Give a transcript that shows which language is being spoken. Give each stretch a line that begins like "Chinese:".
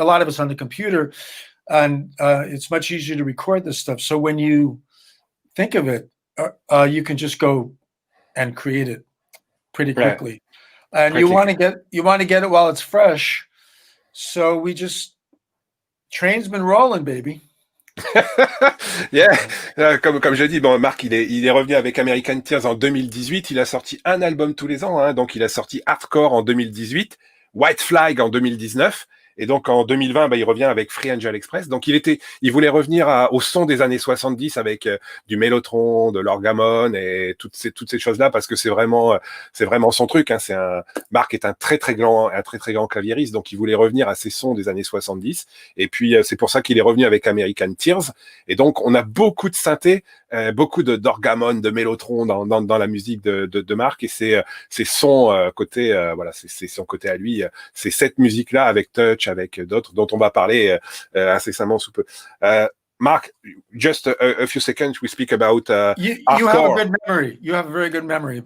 English: A lot of it's on the computer, and it's much easier to record this stuff. So when you think of it, you can just go and create it pretty quickly. And you want to get it while it's fresh. So train's been rolling, baby.
French: Yeah, comme je dis, bon, Marc, il est revenu avec American Tears en 2018. Il a sorti un album tous les ans, hein. Donc il a sorti Hardcore en 2018, White Flag en 2019. Et donc en 2020, il revient avec Free Angel Express. Donc il voulait revenir au son des années 70 avec du mélotron, de l'orgamon et toutes ces choses-là parce que c'est vraiment son truc. Hein. Marc est un très très grand claviériste, donc il voulait revenir à ces sons des années 70. Et puis c'est pour ça qu'il est revenu avec American Tears. Et donc on a beaucoup de synthé, beaucoup d'orgamon, de mélotron dans la musique de Marc. Et c'est son côté, c'est son côté à lui. C'est cette musique-là avec Touch, avec d'autres dont on va parler incessamment sous peu.
English: Mark, just a few seconds, we speak about you have a good memory. You have a very good memory.